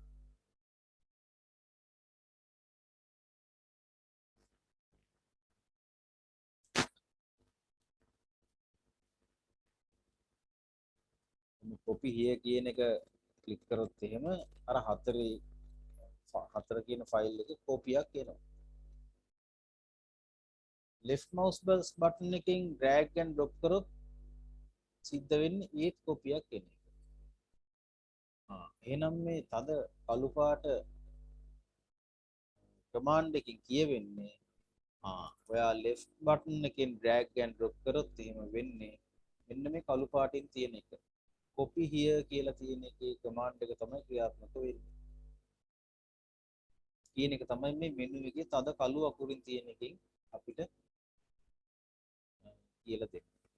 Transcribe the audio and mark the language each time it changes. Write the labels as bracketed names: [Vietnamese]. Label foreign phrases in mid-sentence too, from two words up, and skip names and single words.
[English] copy here [Sinhala] කියන එක ක්ලික් කරොත් එහෙම අර හතර කියන ෆයිල් එකේ කොපියක් එනවා. [English] left mouse button [Sinhala] එකෙන් [English] drag and drop [Sinhala] කරොත් සිද්ධ වෙන්නේ ඒත් කොපියක් එන එක. එහෙනම් මේ තද කළු පාට command එකකින් කියවෙන්නේ ඔයා [English] left button [Sinhala] එකෙන් [English] drag and drop [Sinhala] කරොත් එහෙම වෙන්නේ මෙන්න මේ කළු පාටින් තියෙන එක. [English] copy here [Sinhala] කියලා තියෙන එකේ command එක තමයි ක්‍රියාත්මක වෙන්නේ. කියන එක තමයි මේ menu එකේ තද කළු අකුරින් තියෙන එකෙන් අපිට කියලා දෙන්නේ.